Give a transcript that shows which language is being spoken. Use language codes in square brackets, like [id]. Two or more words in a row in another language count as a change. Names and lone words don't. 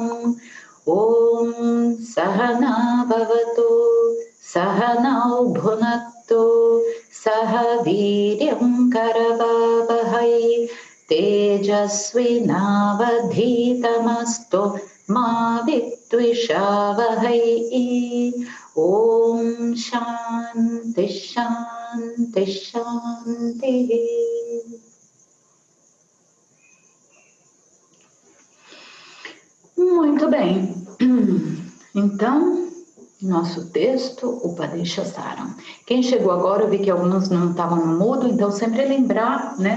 [sa] Om Sahana Bhavatu Sahanau Bhunaktu Saha Viryam Karavavahai Tejasvinavadhitamastu Ma Vitvishavahay. Om Shanti Shanti Shanti. [pt] Muito bem. Então, nosso texto, Upadeshasaram. Quem chegou agora, eu vi que alguns não estavam no mudo, então sempre lembrar, né?